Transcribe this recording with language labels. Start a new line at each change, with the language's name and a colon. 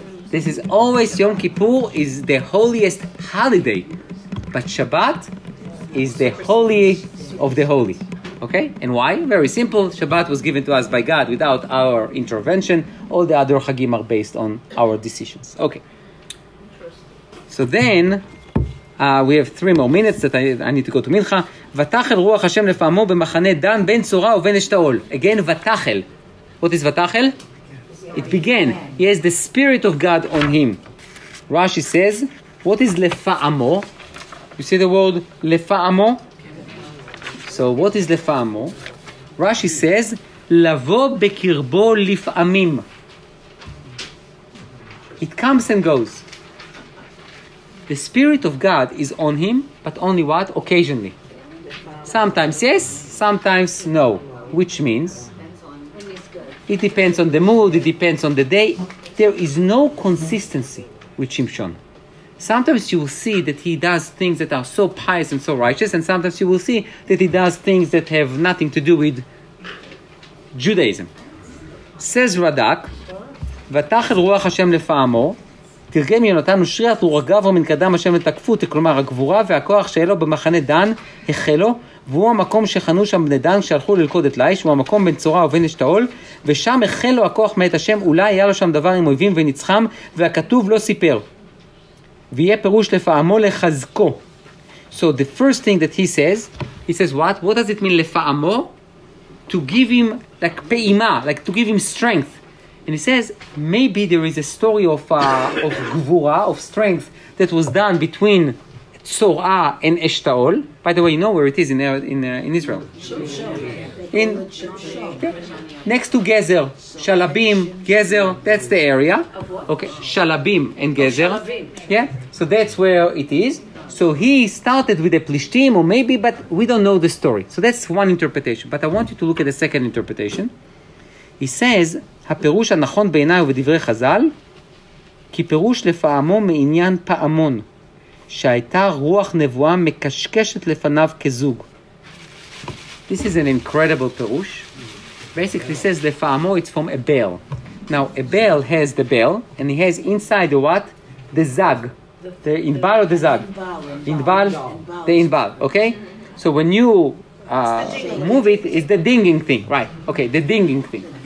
English: This is always, Yom Kippur is the holiest holiday, but Shabbat is the holy of the holy. Okay? And why? Very simple. Shabbat was given to us by God without our intervention. All the other Chagim are based on our decisions. Okay. So then, we have 3 more minutes that I need to go to Mincha.
Hebrew: ותחל רוח השם לפעמו במחנה דן בין צורה ובין אשתאול.
English: Again, ותחל. What is ותחל? It began. He has the Spirit of God on him. Rashi says, what is לפעמו? You see the word לפעמו? So what is לפעמו? Rashi says,
Hebrew: לבוא בקרבו לפעמים.
English: It comes and goes. The Spirit of God is on him, but only what? Occasionally. Sometimes yes, sometimes no. Which means it depends on the mood, it depends on the day. There is no consistency with Shimshon. Sometimes you will see that he does things that are so pious and so righteous, and sometimes you will see that he does things that have nothing to do with Judaism. Says Radak,
Hebrew: ותחל רוח השם לפעמו, תרגם יונתן ושריעת ורגב מן קדם השם לתקפות, כלומר הגבורה והכוח שאלו במחנה דן החלו, והוא המקום שחנו שם בני דן כשהלכו ללכוד את ליש, הוא המקום בין צורה ובין אשתאול, ושם החל לו הכוח מאת השם, אולי היה לו שם דבר עם אויבים ונצחם, והכתוב לא סיפר. ויהיה פירוש לפעמו לחזקו.
English: So the first thing that he says what? What does it mean לפעמו? To give him like פעימה, like to give him strength. And he says, maybe there is a story of gvura, of strength, that was done between TORAH and Eshtaol. By the way, you know where it is in Israel? Next to Gezer, Shalabim, Gezer, that's the area. Okay, Shalabim and Gezer. Yeah, so that's where it is. So he started with the Plishtim, or maybe, but we don't know the story. So that's one interpretation. But I want you to look at the second interpretation. He says,
Hebrew: הפירוש הנכון בעיניי ובדברי חז"ל, כי פירוש לפעמו מעניין פעמון, שהייתה רוח נבואה מקשקשת לפניו כזוג.
English: This is an incredible פירוש. Basically says לפעמו, it's from a bell. Now, a bell has the bell, and it has inside the what? The zag. The inbal or the zag? Inbal. The inbal, okay? So when you move it, it's the dinging thing, right? Okay, the dinging thing.